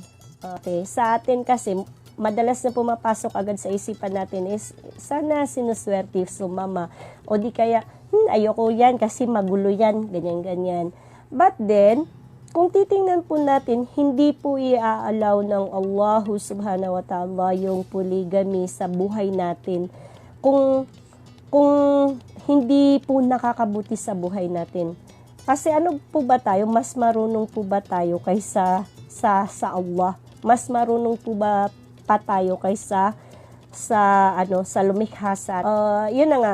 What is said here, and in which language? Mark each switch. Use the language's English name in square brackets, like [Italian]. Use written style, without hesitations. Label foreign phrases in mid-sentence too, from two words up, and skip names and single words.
[Filipino] Okay, sa atin kasi madalas na pumapasok agad sa isipan natin is sana sinuswerte sumama o di kaya ayoko yan kasi magulo yan, ganyan-ganyan. [English] But then, [Filipino] kung titingnan po natin, hindi po i-allow ng Allah subhanahu wa ta'ala yung polygamy sa buhay natin kung hindi po nakakabuti sa buhay natin. Kasi ano po ba tayo? Mas marunong po ba tayo kaysa sa Allah? Mas marunong po ba pa tayo kaysa sa lumikha sa yun na nga.